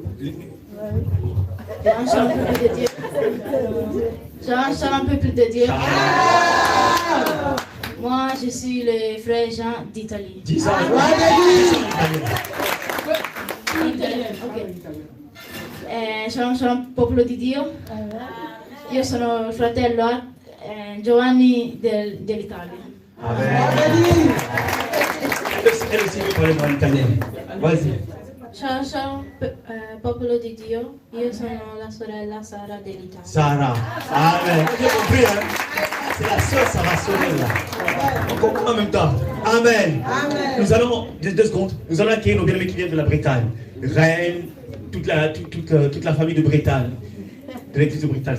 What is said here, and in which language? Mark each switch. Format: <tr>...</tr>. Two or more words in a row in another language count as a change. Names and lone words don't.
<fr>Shalom, peuple de Dieu. Shalom, peuple de Dieu. Moi, je suis le frère Jean d'Italie. Dis ça. Ok.</fr> <it>Shalom, shalom, popolo di Dio. Io sono il fratello Giovanni dell'Italia. Amen.</it> <fr>Elle aussi veut parler en italien. Vas-y.</fr> <it>Shalom, shalom, popolo di Dio. Io sono la sorella Sara dell'Italia.</it> <fr>Sarah. Amen. Vous avez compris, hein? C'est la sœur Sarah Sorel là. On comprend en même temps. Amen. Amen. Nous allons, deux secondes, nous allons accueillir nos bien-aimés qui viennent de la Bretagne. Reine, toute la famille de Bretagne. De l'église de Bretagne.</fr>